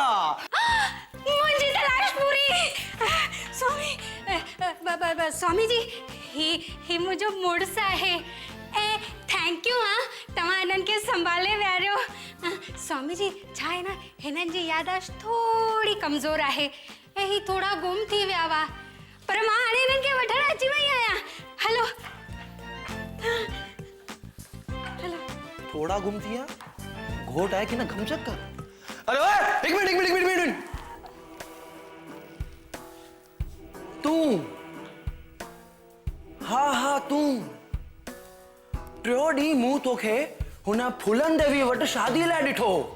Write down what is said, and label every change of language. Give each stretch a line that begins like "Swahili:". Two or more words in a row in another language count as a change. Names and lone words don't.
Sindhi: मुंहिंजी तलाश पूरी स्वामी जी ही मुंहिंजो मुड़ुसु आहे ऐं
English: thank you
Sindhi: हाँ तव्हां हिननि खे संभाले वियारियो स्वामी जी छा आहे न हिननि जी याददाश्त थोड़ी कमज़ोर आहे ऐं ही थोड़ा गुम थी विया हुआ पर मां हाणे हिननि खे वठण अची वई आहियां हलो हलो थोड़ा गुम थी घोट आहे कि न घमचक का अरे ओए एक मिनट तू हाँ तू टियों ॾींहुं मूं तोखे हुन फूलन देवी वटि शादी लाइ ॾिठो